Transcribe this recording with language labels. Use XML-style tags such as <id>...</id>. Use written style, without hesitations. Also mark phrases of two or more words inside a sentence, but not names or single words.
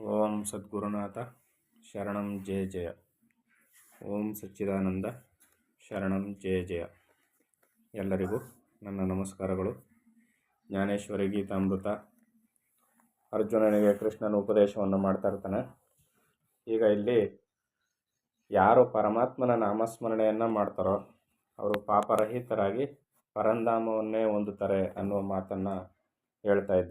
<sa>ಓಂ ಸದ್ಗುರುನಾಥ ಶರಣಂ ಜಯ ಜಯ. ಓಂ ಸಚ್ಚಿದಾನಂದ ಶರಣಂ ಜಯ ಜಯ.</sa> <kn>ಎಲ್ಲರಿಗೂ ನನ್ನ ನಮಸ್ಕಾರಗಳು. ಜ್ಞಾನೇಶ್ವರಿ ಗೀತಾಮೃತ. ಅರ್ಜುನನಿಗೆ ಕೃಷ್ಣನ ಉಪದೇಶವನ್ನು ಮಾಡ್ತಾ ಇರ್ತಾನೆ. ಈಗ ಇಲ್ಲಿ ಯಾರು ಪರಮಾತ್ಮನ ನಾಮಸ್ಮರಣೆಯನ್ನು ಮಾಡ್ತಾರೋ ಅವರು ಪಾಪರಹಿತರಾಗಿ ಪರಂಧಾಮವನ್ನೇ ಹೊಂದುತ್ತಾರೆ ಅನ್ನುವ ಮಾತನ್ನು ಹೇಳ್ತಾ ಇದ್ದ.</kn>